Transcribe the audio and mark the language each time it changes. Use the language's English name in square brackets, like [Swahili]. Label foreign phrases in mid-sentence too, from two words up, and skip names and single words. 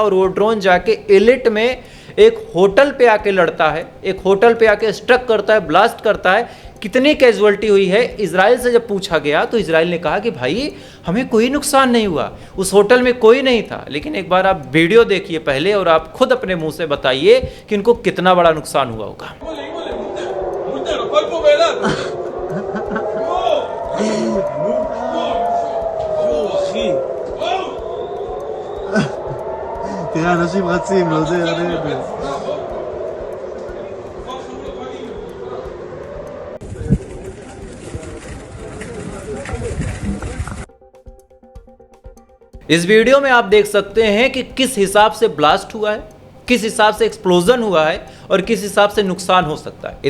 [Hindi] और वो ड्रोन जाके इलिट में एक होटल पे आके लड़ता है, एक होटल पे आके स्ट्रक करता है, ब्लास्ट करता है। कितनी कैजुअल्टी हुई है, इजराइल से जब पूछा गया तो इजराइल ने कहा कि भाई हमें कोई नुकसान नहीं हुआ, उस होटल में कोई नहीं था। लेकिन एक बार आप वीडियो देखिए पहले और आप खुद अपने मुंह से बताइए कि इनको कितना बड़ा नुकसान हुआ होगा। [Hebrew] תראה, אנשים רצים, לא זה ירדס. [Hindi] इस वीडियो में आप देख सकते हैं कि किस हिसाब से ब्लास्ट हुआ है, किस हिसाब से एक्सप्लोजन हुआ है और किस हिसाब से नुकसान हो सकता है।